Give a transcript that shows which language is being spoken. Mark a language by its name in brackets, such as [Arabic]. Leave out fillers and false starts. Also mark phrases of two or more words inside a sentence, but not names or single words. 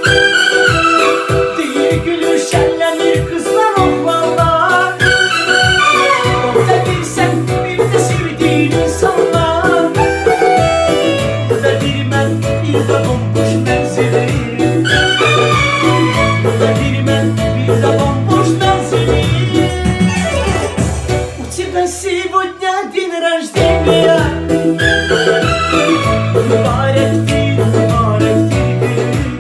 [Turkish] Değil gülür, şenlenir kızlar, oğlanlar. Orada bir sen, bir de sevdiğin insanlar. [Azerbaijani] Orada bir mən, bir de bomboş mənzilim. Orada bir mən, bir de bomboş mənzilim. [Russian] У тебя сегодня день рождения, [Turkish] mübarek değil, mübarek değil.